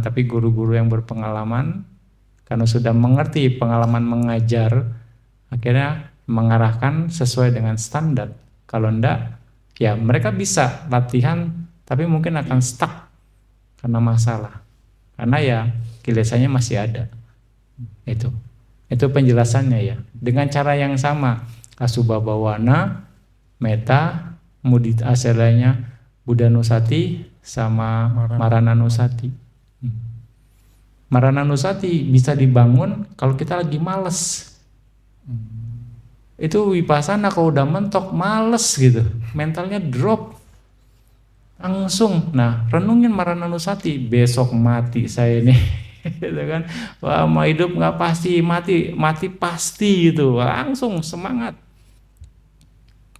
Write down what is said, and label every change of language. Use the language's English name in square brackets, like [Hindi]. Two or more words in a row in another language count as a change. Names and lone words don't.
[Indonesian] Tapi guru-guru yang berpengalaman, karena sudah mengerti pengalaman mengajar, akhirnya mengarahkan sesuai dengan standar. Kalau enggak, ya mereka bisa latihan, tapi mungkin akan stuck karena masalah, karena ya kilesanya masih ada. Itu penjelasannya ya. Dengan cara yang sama, [Pali] asubha bawana, [Indonesian] metta, mudita aselanya, buddhanusati sama marananusati. Marananusati bisa dibangun kalau kita lagi males. Itu vipassana kalau udah mentok, males gitu, mentalnya drop langsung. Nah, renungin marananusati, besok mati saya ini. Gitu kan, wah mau hidup nggak pasti, mati pasti gitu, langsung semangat.